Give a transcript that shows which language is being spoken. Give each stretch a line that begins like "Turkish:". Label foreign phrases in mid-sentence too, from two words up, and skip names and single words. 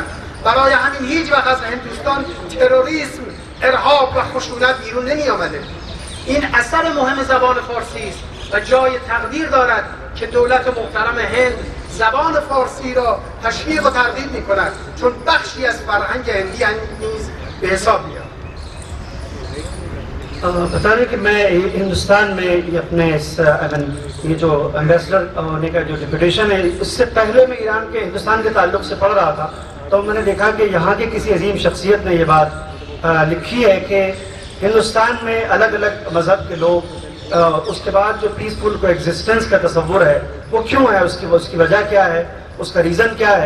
Persian: برای همین هیچ وقت از هندوستان تروریسم، ارهاب و خشونت بیرون نمی آمده. این اثر مهم زبان فارسی است و جای تقدیر دارد که دولت محترم هند زبان فارسی را تشویق و ترغیب می‌کند، چون بخشی از فرهنگ هندی نیز به حساب میاد.
Hindi: बता रहे कि मैं हिंदुस्तान में अपने ये जो एम्बेसडर होने का जो डिप्यूटेशन है, इससे पहले मैं ईरान के हिंदुस्तान के ताल्लुक से पढ़ रहा था, तो मैंने देखा कि यहाँ के किसी अजीम शख्सियत ने ये बात लिखी है कि हिंदुस्तान में अलग अलग मज़हब के लोग, उसके बाद जो
English: peaceful co existence
Hindi: का तस्वुर है वो क्यों है, उसकी वजह क्या है, उसका रीज़न क्या है।